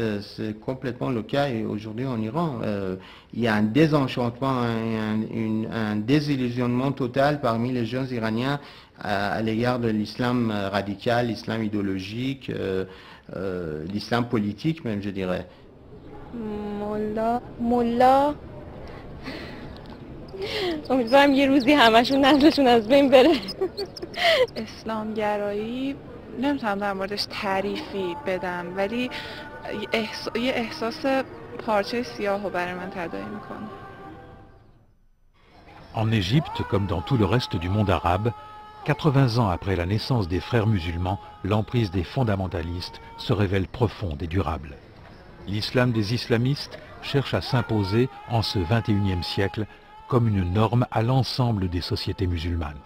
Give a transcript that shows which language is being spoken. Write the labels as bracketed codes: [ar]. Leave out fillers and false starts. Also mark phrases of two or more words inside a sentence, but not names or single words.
[fr] C'est complètement le cas aujourd'hui en Iran. Il y a un désenchantement, un désillusionnement total parmi les jeunes Iraniens à l'égard de l'islam radical, l'islam idéologique, l'islam politique même, je dirais. [fa] مولا امیدوارم یه روزی همشون نسلشون از بین بره. اسلامگرایی نمیتونم در موردش تعریفی بدم ولی یه احساس پارچه سیاه رو برای من تداعی میکنه. [fr] En Égypte, comme dans tout le reste du monde arabe, 80 ans après la naissance des frères musulmans, l'emprise des fondamentalistes se révèle profonde et durable. L'islam des islamistes cherche à s'imposer en ce XXIe siècle comme une norme à l'ensemble des sociétés musulmanes.